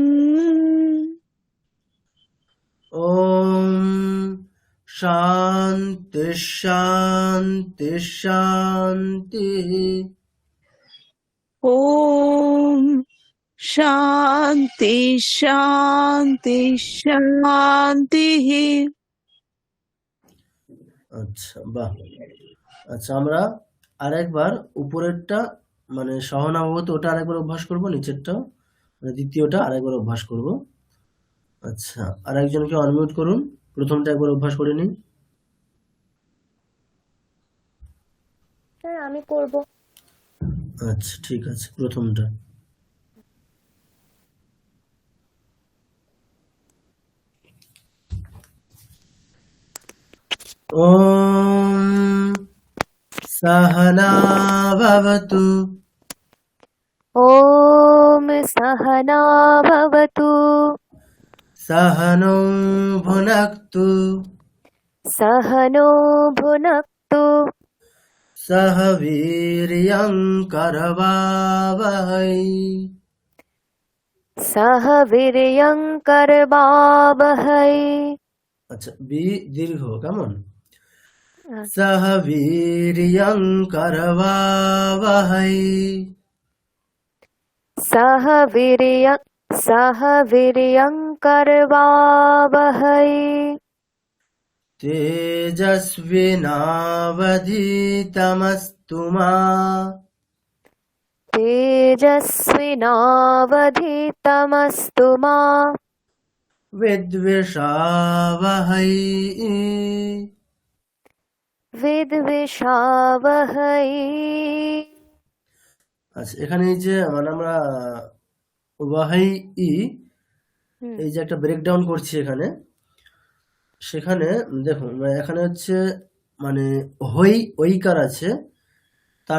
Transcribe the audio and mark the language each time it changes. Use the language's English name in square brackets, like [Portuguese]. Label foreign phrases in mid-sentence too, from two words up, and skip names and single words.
[Sanskrit] ওম শান্তি শান্তি শান্তি। ওম শান্তি শান্তি শান্তি। [Bangla] আচ্ছা বাহ। আচ্ছা আমরা আরেকবার উপরেরটা মানে সহনামবত ওটা আরেকবার অভ্যাস করব, নিচেরটা মানে দ্বিতীয়টা আরেকবার অভ্যাস করব। আচ্ছা, আর একজনকে অনমিউট করুন, প্রথমটা একবার অভ্যাস করে নিন। হ্যাঁ আমি করব। আচ্ছা ঠিক আছে, প্রথমটা। ওম [Sanskrit] सहना भवतु ॐ सहना भवतु सहनौ भुनक्तु सहनो भुनक्तु सह वीर्यं करवावहै। सह वीर्यं करवावहै। [Bangla] আচ্ছা, বি দীর্ঘ কেমন? [Sanskrit] सह वीर्यं करवावहै सह वीर्यं करवावहै। तेजस्विनावधीतमस्तु मा तेजस्विनावधीतमस्तु मा विद्विषावहै विद्विषावहै। [Bangla] আচ্ছা, এখানে এই যে মানে আমরা ওয়াহাই এই যে একটা ব্রেকডাউন করছি এখানে, সেখানে দেখুন এখানে হচ্ছে মানে হই ঐকার আছে, তার